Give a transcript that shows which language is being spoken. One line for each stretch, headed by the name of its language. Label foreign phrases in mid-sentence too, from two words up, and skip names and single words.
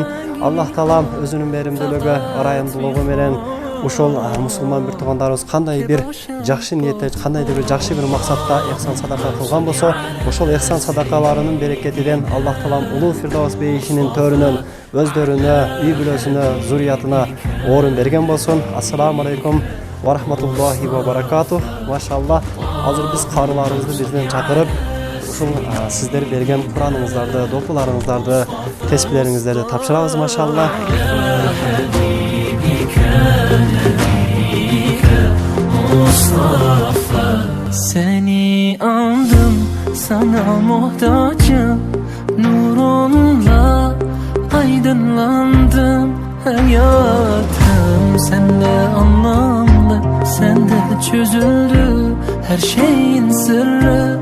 Kyrgyz: Аллах Таалам өзүнүн меримдүүлүгү, арайымдуулугу менен ушол мусулман бир тугандарыбыз кандай бир жакшы ниетте, кандайдыр бир жакшы бир максатта эхсан садака кылган болсо, ошол эхсан садакаларынын берекетинен Аллах Таалам улуу Фирдавс бейишинин төрүнөн өздөрүнө, үй бүлөсүнө, зурриятына орун берген болсун.
Arabic: السلام عليكم ورحمة الله وبركاته.
Kyrgyz: Машалла, азыр биз карыларыбызды бизден чакырып, ушул сиздер берген Кураныңыздарды, допуларыңыздарды, теспилериңиздерди тапшырабыз, машалла.
Turkish: Mustafa. Seni andım, sana muhtacım. Nurunla aydınlandım. Hayatım sende anlamlı, sende çözüldü her şeyin sırrı.